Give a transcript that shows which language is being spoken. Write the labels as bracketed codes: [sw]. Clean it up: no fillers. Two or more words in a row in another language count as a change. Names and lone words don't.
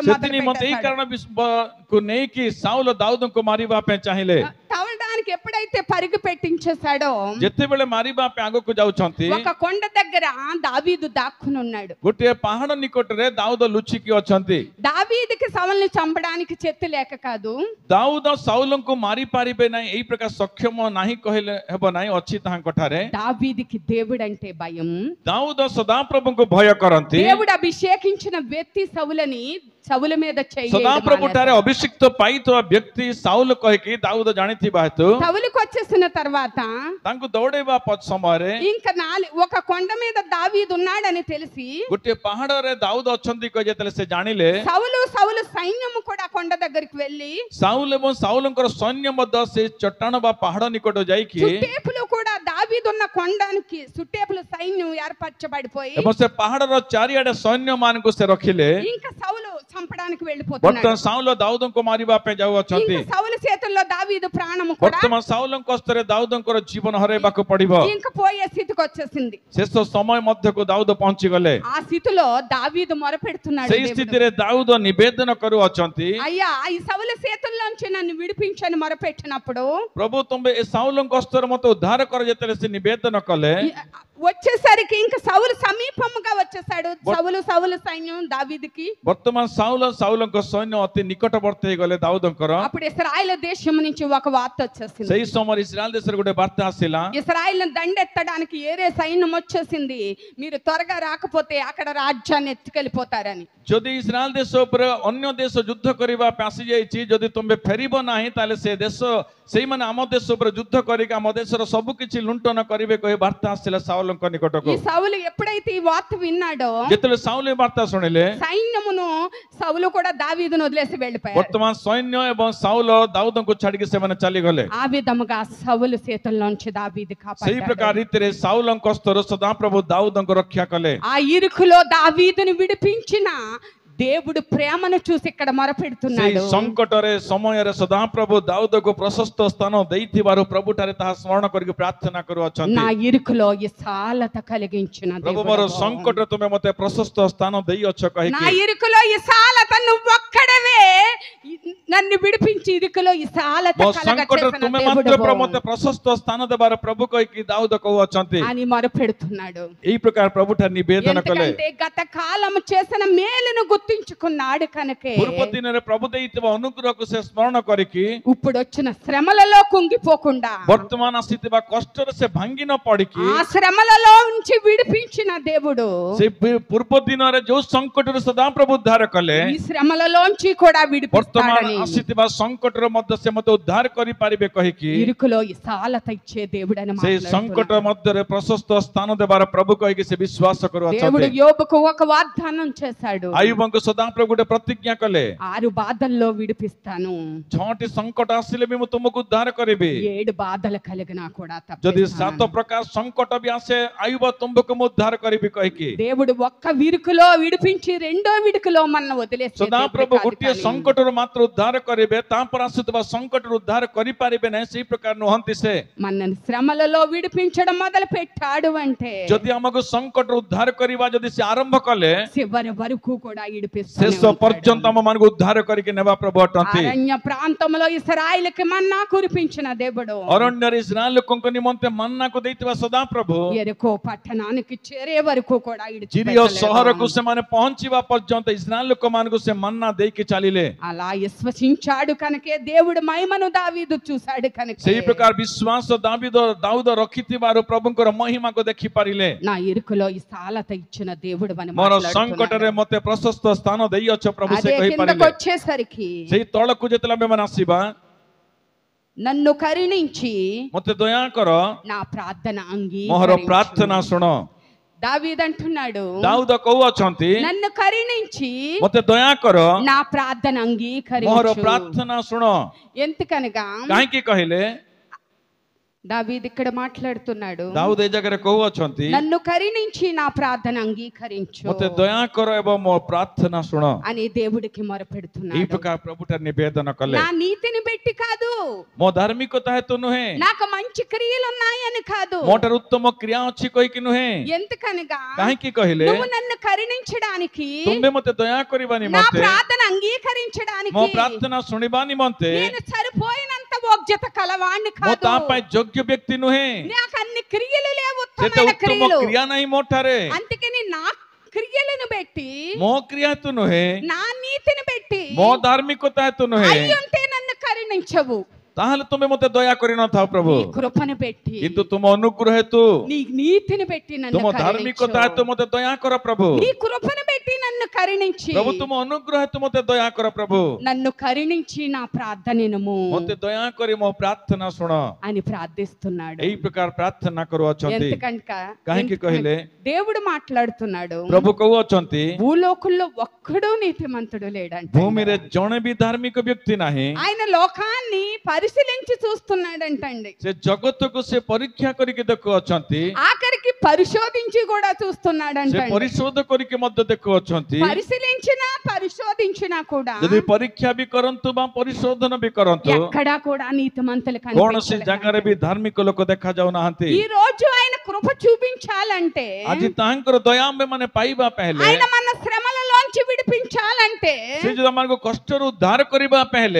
[or] ସେଥି ମତେ ଏଇ କାରଣ କୁ ନେଇକି ସାଉଲ ଦାଉଦଙ୍କୁ ମାରିବା ପାଇଁ ଚାହିଁଲେ. [te] తవలడానికి ఎప్పుడైతే పరుగు పెట్టించేశాడో [or] ଯେତେବେଳେ ମାରିବା ପାଇଁ ଆଗକୁ ଯାଉଛନ୍ତି [te] ఒక కొండ దగ్గర దావీదు దాక్కుని ఉన్నాడు. [or] ଗୋଟିଏ ପାହାଡ ନିକଟରେ ଦାଉଦ ଲୁଚିକି ଅଛନ୍ତି. [te] దావీదుకి సౌలుని చంపడానికి చెత్తు లేక కాదు, [or] ଦାଉଦ ସାଉଲଙ୍କୁ ମାରି ପାରିବେ ନାହିଁ ଏଇ ପ୍ରକାର ସକ୍ଷମ ନାହିଁ କହିଲେ ହେବ ନାହିଁ, ଅଛି ତାହାଙ୍କ ଠାରେ. [te] దావీదుకి దేవుడు అంటే భయం. [or] ଦାଉଦ ସଦାପ୍ରଭୁଙ୍କୁ ଭୟ କରନ୍ତି. [te] దేవుడు అభిషేకించిన వ్యక్తి సౌలు మీద [or] ସଦାପ୍ରଭୁ ଠାରେ ଅଭିଷିକ୍ତ ପାଇଥିବା ବ୍ୟକ୍ତି ସାଉଲ କହିକି ଦାଉଦ ଜାଣିଥିବା ହେତୁ [te] సౌలుకి వచ్చేసిన తర్వాత [or] ତାଙ୍କୁ ଦୌଡେଇବା ସମୟରେ [te] ఇంకా ఒక కొండ మీద దావీదు ఉన్నాడని తెలిసి [or] ଗୋଟିଏ ପାହାଡରେ ଦାଉଦ ଅଛନ୍ତି କହି ଯେତେବେଳେ ସେ ଜାଣିଲେ [te] సౌలు సైన్యము కూడా కొండ దగ్గరికి వెళ్ళి [or] ସାଉଲ ଏବଂ ସାଉଲଙ୍କର ସୈନ୍ୟ ମଧ୍ୟ ସେ ଚଟାଣ ବା ପାହାଡ ନିକଟ ଯାଇକି [te] సుట్టేపులు కూడా దావీదు ఉన్న కొండానికి సుట్టేపులు సైన్యం ఏర్పరచబడిపోయి [or] ଏବଂ ସେ ପାହାଡର ଚାରିଆଡେ ସୈନ୍ୟ ମାନଙ୍କୁ ସେ ରଖିଲେ. [te] ఇంకా సౌలు చంపడానికి [or] ବର୍ତ୍ତମାନ [te] వెళ్ళిపోతున్నాడు. [or] ସାଉଲ ଦାଉଦଙ୍କୁ ମାରିବା ପାଇଁ ଯାଉଅଛନ୍ତି. [te] ఇంకా సౌలు చేతుల్లో దావీదు ప్రాణము కూడా [or] ବର୍ତ୍ତମାନ ସାଉଲଙ୍କ ହସ୍ତରେ ଦାଉଦଙ୍କର ଜୀବନ ହରାଇବାକୁ ପଡିବ. [te] ఇంకా పోయే స్థితికి వచ్చేసింది. [or] ଶେଷ ସମୟ ମଧ୍ୟକୁ ଦାଉଦ ପହଞ୍ଚିଗଲେ. [te] ఆ స్థితిలో దావీదు మొరపెడుతున్నాడు, [or] ସେଇ ସ୍ଥିତିରେ ଦାଉଦ ନିବେଦନ କରୁଅଛନ୍ତି, [te] అయ్యా ఈ సౌలు చేతుల్లోంచి నన్ను విడిపించని మొరపెట్టినప్పుడు [or] ପ୍ରଭୁ ତୁମେ ଏ ସାଉଲଙ୍କ ହସ୍ତରେ ମତେ ଉଦ୍ଧାର କର. ଯେତେବେଳେ ସେ ନିବେଦନ କଲେ [te] వచ్చేసరికి ఇంకా సౌలు సమీపముగా వచ్చేసాడు. సౌలు సైన్యం దావీదుకి. [or] ବର୍ତ୍ତମାନ ସାଉଲଙ୍କ ସୈନ୍ୟ ଅତି ନିକଟବର୍ତ୍ତୀ ହେଇଗଲେ ଦାଉଦଙ୍କର. [te] అప్పుడు ఇశ్రాయేలు దేశం నుంచి ఒక వార్త వచ్చేసింది. [or] ସେଇ ସମୟରେ ଇସ୍ରାଏଲ ଦେଶରେ ଗୋଟେ ବାର୍ତ୍ତା ଆସିଲା. [te] ఇశ్రాయేలును దండెత్తడానికి ఏరే సైన్యం వచ్చేసింది, మీరు త్వరగా రాకపోతే అక్కడ రాజ్యాన్ని ఎత్తుకెళ్ళిపోతారని. [or] ଯଦି ଇସ୍ରାଏଲ ଦେଶ ଉପରେ ଅନ୍ୟ ଦେଶ ଯୁଦ୍ଧ କରିବା ପାଇଁ ଆସିଯାଇଛି, ଯଦି ତୁମେ ଫେରିବ ନାହିଁ ତାହେଲେ ସେ ଦେଶ ସେଇମାନେ ଆମ ଦେଶ ଉପରେ ଯୁଦ୍ଧ କରିକି ଆମ ଦେଶର ସବୁ କିଛି ଲୁଣ୍ଠନ କରିବେ କହି ବାର୍ତ୍ତା ଆସିଲା ସାଉଲଙ୍କ ନିକଟକୁ। [te] ఈ సౌలు ఎప్పుడైతే ఈ వార్త విన్నాడో [or] ଯେତେବେଳେ ସାଉଲ ଏ ବାର୍ତ୍ତା ଶୁଣିଲେ [te] సైన్యమును సౌలు కూడా దావీదును వదిలేసి వెళ్ళిపోయారు. [or] ବର୍ତ୍ତମାନ ସୈନ୍ୟ ଏବଂ ସାଉଲ ଦାଉଦଙ୍କୁ ଛାଡିକି ସେମାନେ ଚାଲିଗଲେ। [te] ఆ విధముగా సౌలు చేతుల్లోంచి దావీదు [or] ସେଇ [te] కాపాడాడు. [or] ପ୍ରକାର ରୀତିରେ ସାଉଲଙ୍କ ହସ୍ତରୁ ସଦାପ୍ରଭୁ ଦାଉଦଙ୍କୁ ରକ୍ଷା କଲେ। [te] ఆ ఇరుకులో దావీదును విడిపించిన దేవుడు ప్రేమను చూసి ఇక్కడ [or] ସେଇ [te] మొరపెడుతున్నాడు. [or] ସଂକଟରେ ସମୟରେ ସଦାପ୍ରଭୁ ଦାଉଦକୁ ପ୍ରଶସ୍ତ ସ୍ଥାନ ଦେଇଥିବାରୁ ପ୍ରଭୁଠାରେ ତାହା ସ୍ମରଣ କରିକି ପ୍ରାର୍ଥନା କରୁଅଛନ୍ତି। [te] నా ఇరుకులో విశాలత కలిగించిన [or] ପ୍ରଭୁ ମୋର [te] దేవుడవు. [or] ସଂକଟରେ ତୁମେ ମୋତେ ପ୍ରଶସ୍ତ ସ୍ଥାନ ଦେଇଅଛ [te] నా [or] କହିକି [te] ఇరుకులో విశాలత నువ్వు ఒక్కడవే నన్ను విడిపించి ఇరుకులో విశాలత [or] ମୋ [te] కలగ [or] ସଂକଟରେ [te] చేసిన [or] ତୁମେ ମାତ୍ର [te] దేవుడవు [or] ମୋତେ ପ୍ରଶସ୍ତ ସ୍ଥାନ ଦେବାର ପ୍ରଭୁ କହିକି ଦାଉଦ କହୁଅଛନ୍ତି। [te] అని మొరపెడుతున్నాడు. [or] ଏଇ ପ୍ରକାର ପ୍ରଭୁଠାରେ ନିବେଦନ କଲେ। [te] ఎందుకంటే గత కాలం చేసిన మేలును గుర్తించుకున్నాడు కనుకే [or] ପୂର୍ବ ଦିନରେ ପ୍ରଭୁ ଦେଇଥିବା ଅନୁଗ୍ରହକୁ ସେ ସ୍ମରଣ କରିକି [te] ఇప్పుడు వచ్చిన శ్రమలలో కుంగిపోకుండా [or] ବର୍ତ୍ତମାନ ଆସିଥିବା କଷ୍ଟରେ ସେ ଭାଙ୍ଗି ନ ପଡିକି [te] ఆ శ్రమలలో నుంచి విడిపించిన దేవుడు [or] ସେ ପୂର୍ବ ଦିନରେ ଯୋଉ ସଂକଟରୁ ସଦାପ୍ରଭୁ ଉଦ୍ଧାର କଲେ [te] ఈ శ్రమలలోంచి కూడా [or] ବର୍ତ୍ତମାନ [te] విడిపిస్తాడని [or] ଆସିଥିବା ସଂକଟରୁ ମଧ୍ୟ ସେ ମୋତେ ଉଦ୍ଧାର କରିପାରିବେ କହିକି [te] ఇరుకులో విశాలత ఇచ్చే దేవుడని [or] ସେଇ ସଂକଟ [te] మాట్లాడుతున్నాడు. [or] ମଧ୍ୟରେ ପ୍ରଶସ୍ତ ସ୍ଥାନ ଦେବାର ପ୍ରଭୁ କହିକି ସେ ବିଶ୍ୱାସ [te] దేవుడు [or] କରୁଅଛନ୍ତି। [te] యోబుకు ఒక వాగ్దానం చేశాడు. [or] ଆୟୁବଙ୍କୁ ସଦାପ୍ରଭୁ ଗୋଟେ ପ୍ରତିଜ୍ଞା କଲେ [te] 6 బాధల్లో విడిపిస్తాను, [or] 6ଟି ସଂକଟ ଆସିଲେ ବି ମୁଁ ତୁମକୁ ଉଦ୍ଧାର କରିବି। [te] 7 బాధలు కలిగినా కూడా [or] ଯଦି [te] తప్పిస్తాను. [or] 7 ପ୍ରକାର ସଂକଟ ବି ଆସେ ଆୟୁବ ତୁମକୁ ମୁଁ ଉଦ୍ଧାର କରିବି କହିକି [te] దేవుడు ఒక్క విరుకులో విడిపించి రెండో విడుకులో మన వదిలేసే దేవుడు [or] ସଦାପ୍ରଭୁ [te] కాదు [or] ଗୋଟିଏ [te] కానీ [or] ସଂକଟରୁ ମାତ୍ର ଉଦ୍ଧାର କରିବେ, ତାପରେ ଆସୁଥିବା ସଂକଟରୁ ଉଦ୍ଧାର କରିପାରିବେ ନାହିଁ, ସେଇ ପ୍ରକାର ନୁହନ୍ତି ସେ। [te] మనల్ని శ్రమలలో విడిపించడం మొదలు పెట్టాడు అంటే [or] ଯଦି ଆମକୁ ସଂକଟରୁ ଉଦ୍ଧାର କରିବା ଯଦି ସେ ଆରମ୍ଭ କଲେ [te] చివరి వరకు కూడా [or] ଶେଷ ପର୍ଯ୍ୟନ୍ତ ଆମ ମାନଙ୍କୁ ଉଦ୍ଧାର କରିକି ନେବା ପ୍ରଭୁ ଅଟନ୍ତି। [te] అరణ్య ప్రాంతంలో ఇశ్రాయేలుకి మన్నా కురిపించిన దేవుడు [or] ଅରଣ୍ୟରେ ଇସ୍ରାଏଲ ଲୋକଙ୍କ ନିମନ୍ତେ ମନ୍ନାକୁ ଦେଇଥିବା ସଦାପ୍ରଭୁ [te] ఎరుకో పట్టణానికి చేరే వరకు కూడా [or] ଚିରିୟ ସହରକୁ ସେମାନେ ପହଞ୍ଚିବା ପର୍ଯ୍ୟନ୍ତ ଇସ୍ରାଏଲ ଲୋକମାନଙ୍କୁ ସେ ମନ୍ନା ଦେଇକି ଚାଲିଲେ। [te] అలా విశ్వసించాడు కనుకే దేవుడు మహిమను దావీదు చూశాడు కనుక [or] ସେଇ ପ୍ରକାର ବିଶ୍ୱାସ ଦାଉଦ ରଖିଥିବାରୁ ପ୍ରଭୁଙ୍କର ମହିମାକୁ ଦେଖି ପାରିଲେ। [te] నా ఇరుకులో విశాలత ఇచ్చిన దేవుడు అని [or] ମୋର [te] మాట్లాడుతున్నాడు. [or] ସଂକଟରେ ମୋତେ ପ୍ରଶସ୍ତ ସ୍ଥାନ ଦେଇଅଛ ପ୍ରଭୁ ସେ [te] అదే కిందకు [or] କହିପାରିଲେ। [te] వచ్చేసరికి [or] ସେଇ ତଳକୁ ଯେତେବେଳେ ଆମେମାନେ ଆସିବା [te] నన్ను కరుణించి [or] ମୋତେ ଦୟା କର, [te] నా ప్రార్థన [or] ମୋର ପ୍ରାର୍ଥନା ଶୁଣ। [te] దావీదు అంటున్నాడు, [or] ଦାଉଦ କହୁଅଛନ୍ତି [te] నన్ను కరుణించి [or] ମୋତେ ଦୟା କର, [te] నా ప్రార్థన [or] ମୋର [te] అంగీకరించు. [or] ପ୍ରାର୍ଥନା ଶୁଣ। [te] ఎందుకనగా [or] କାହିଁକି କହିଲେ [te] దావీదు ఇక్కడ మాట్లాడుతున్నాడు, [or] ଦାଉଦ ଏ ଜାଗାରେ କହୁଅଛନ୍ତି [te] నన్ను కరుణించి నా ప్రార్థన అంగీకరించు [or] ମୋତେ ଦୟା କର ଏବଂ ମୋ ପ୍ରାର୍ଥନା ଶୁଣ। [te] అని దేవుడికి [or] ଏଇ [te] మొరపెడుతున్నాడు. [or] ପ୍ରକାର ପ୍ରଭୁଠାରେ ନିବେଦନ କଲେ। [te] నా నీతిని బట్టి కాదు, [or] ମୋ ଧାର୍ମିକତା ହେତୁ ନୁହେଁ, [te] నాకు మంచి క్రియలు ఉన్నాయని కాదు, [or] ମୋ ଠାରୁ ଉତ୍ତମ କ୍ରିୟା ଅଛି କହିକି ନୁହେଁ। [te] ఎందుకనగా [or] କାହିଁକି କହିଲେ [te] నువ్వు నన్ను కరుణించడానికి, [or] ତୁମେ ମୋତେ ଦୟା କରିବା [te] నా [or] ନିମନ୍ତେ, [te] ప్రార్థన [or] ମୋ [te] అంగీకరించడానికి [or] ପ୍ରାର୍ଥନା ଶୁଣିବା ନିମନ୍ତେ [te] నేను సరిపోయినంత యోగ్యత కలవాణ్ణి [or] ମୁଁ ତା [te] కాదు, [or] ପାଇଁ ଯୋଗ୍ୟ ବ୍ୟକ୍ତି ନୁହେଁ, [te] నాకు అన్ని క్రియలు లేవు, [or] ସେତେ [te] ఉత్తమమైన [or] ଉତ୍ତମ [te] క్రియలు. [or] କ୍ରିୟା ନାହିଁ ମୋ ଠାରେ। [te] అందుకని నా క్రియలను బట్టి, [or] ମୋ କ୍ରିୟା ହେତୁ ନୁହେଁ, [te] నా నీతిని బట్టి [or] ମୋ ଧାର୍ମିକତା ହେତୁ ନୁହେଁ, [te] అయ్యుంటే నన్ను కరుణించవు. [or] ତାହେଲେ ତୁମେ ମୋତେ ଦୟା କରିନଥାଅ ପ୍ରଭୁ, [te] నీ కృపను పెట్టి, [or] କିନ୍ତୁ ତୁମ ଅନୁଗ୍ରହ ହେତୁ, [te] నీ నీతిని పెట్టి నన్ను [or] ତୁମ ଧାର୍ମିକତା ହେତୁ [te] కరుణించు. [or] ମୋତେ ଦୟା କର ପ୍ରଭୁ। [te] నీ కృపను పెట్టి నన్ను కరుణించి, [or] ପ୍ରଭୁ ତୁମ ଅନୁଗ୍ରହ ହେତୁ ମୋତେ ଦୟା କର ପ୍ରଭୁ। [te] నన్ను కరుణించి నా ప్రార్థనను [or] ମୋତେ ଦୟା କରି ମୋ ପ୍ରାର୍ଥନା ଶୁଣ। [te] అని ప్రార్థిస్తున్నాడు. [or] ଏଇ ପ୍ରକାର ପ୍ରାର୍ଥନା କରୁଅଛନ୍ତି। କାହିଁକି କହିଲେ [te] దేవుడు మాట్లాడుతున్నాడు, [or] ପ୍ରଭୁ କହୁଅଛନ୍ତି [te] భూలోకంలో ఒక్కడూ నీతిమంతుడు లేడంట. [or] ଭୂମିରେ ଜଣେ ବି ଧାର୍ମିକ ବ୍ୟକ୍ତି ନାହିଁ। [te] ఆయన లోకాన్ని పరిశీలించి చూస్తున్నాడంటండి. [or] ସେ జగత్తుకు ସେ ପରୀକ୍ଷା କରିକି ଦେଖୁଅଛନ୍ତି, [te] ఆఖరికి పరిశోధించి కూడా [or] ସେ [te] చూస్తున్నాడంట. [or] ପରିଶୋଧ କରିକି ମଧ୍ୟ ଦେଖୁଅଛନ୍ତି। [te] పరిశోధించినా కూడా [or] ଯଦି ପରୀକ୍ଷା ବି କରନ୍ତୁ ବା ପରିଶୋଧନ ବି କରନ୍ତୁ, [te] ఎక్కడా కూడా నీతిమంతులు [or] କୌଣସି ଜାଗାରେ ବି ଧାର୍ମିକ ଲୋକ ଦେଖା ଯାଉନାହାନ୍ତି। [te] ఈ రోజు ఆయన కృప చూపించాలంటే, [or] ଆଜି ତାଙ୍କର ଦୟା ଆମେମାନେ ପାଇବା ପାଇଁ ହେଲେ, [te] ఆయన మన శ్రమలలోంచి విడిపించాలంటే, [or] ସେ ଯଦି ଆମକୁ କଷ୍ଟରୁ ଉଦ୍ଧାର କରିବା ପାଇଁ ହେଲେ,